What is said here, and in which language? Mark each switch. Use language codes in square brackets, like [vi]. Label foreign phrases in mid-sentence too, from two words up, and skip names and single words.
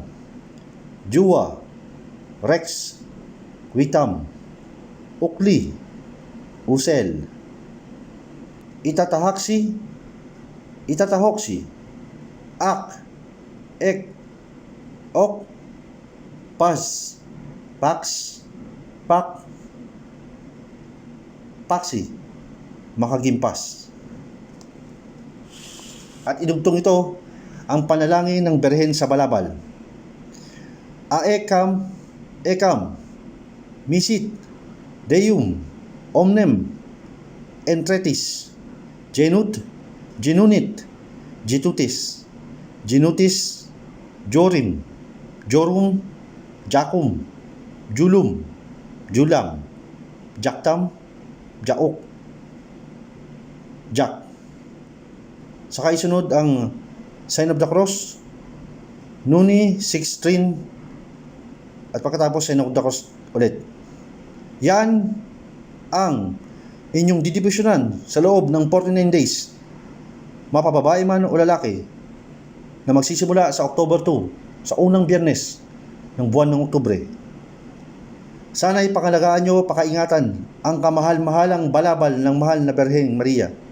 [tl] juwa, rex, witam, ukli, usel, itatahaksi, itatahoksi, ak, ek, ok, pas, pax, pak, paksi, makagimpas. At idugtong ito ang panalangin ng Birhen sa balabal. Aekam, ekam, misit, deum, omnem, entretis, genut, genunit, jitutis, jinutis, jorim, jorum, jakum, julum, julam, jaktam, jaok, jak. Saka isunod ang [en] sign of the cross, [tl] nuni, sixtrin, at pagkatapos [en] sign of the cross [tl] ulit. Yan ang inyong didibusyonan sa loob ng 49 days, mapababae man o lalaki, na magsisimula sa October 2, sa unang biyernes ng buwan ng Oktubre. Sana ipangalagaan nyo, pakaingatan ang kamahal-mahalang balabal ng mahal na Birhen Maria.